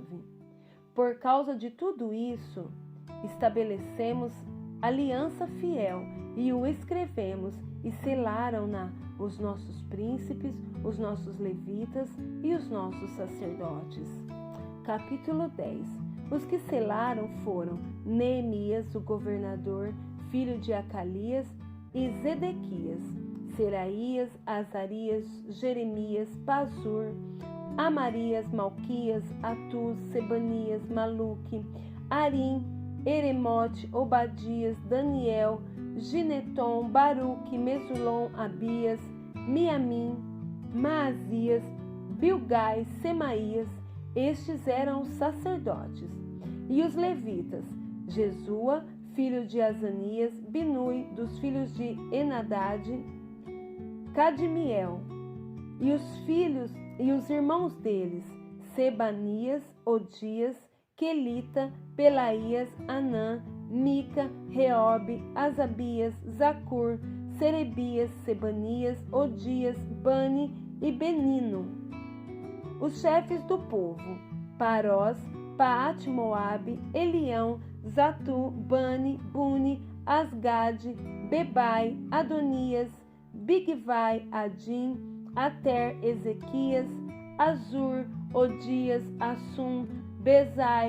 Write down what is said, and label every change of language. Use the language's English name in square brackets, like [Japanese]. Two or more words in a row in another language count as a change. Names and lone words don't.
[Portuguese] Por causa de tudo isso, estabelecemos aliança fiel e o escrevemos e selaram-na os nossos príncipes, os nossos levitas e os nossos sacerdotes. Capítulo 10. Os que selaram foram Neemias, o governador, filho de Acalias, e Zedequias, Seraías, Azarias, Jeremias, Pazur, Amarias, Malquias, Atuz, Sebanias, Maluque, Arim, Eremote, Obadias, Daniel, Gineton, Baruque, Mesulon, Abias, Miamim, Maazias, Bilgai, Semaías. Estes eram os sacerdotes. E os levitas: Jesua, filho de Azanias, Binui, dos filhos de Enadad, Cadmiel, e os irmãos deles: Sebanias, Odias, Quelita, Pelaías, Anã, Mica, Reobe, Asabias, Zacur, Serebias, Sebanias, Odias, Bani e Benino. Os chefes do povo: Parós, Paate-Moabe, Elião, Zatu, Bani, Buni, Asgade, Bebai, Adonias, Bigvai, Adim, Ater, Ezequias, Azur, Odias, Assum, Bezai,